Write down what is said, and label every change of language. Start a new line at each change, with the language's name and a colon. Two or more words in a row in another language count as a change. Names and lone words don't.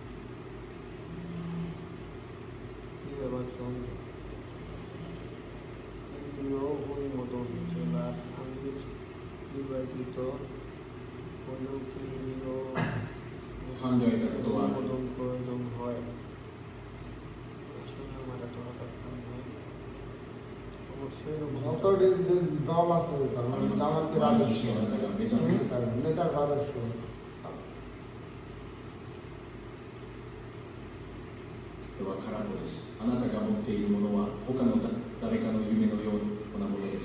Bangla: নির্বাচন অনুমোদন জেলার আমির নির্বাচিত হলেও কেন্দ্রীয় অনুমোদন প্রয়োজন হয়। অবশ্যই দল আছে জামাতের আদর্শ নেতার আদর্শ
Japanese: は空っぽです。あなたが持っているものは他の誰かの夢のようなものです。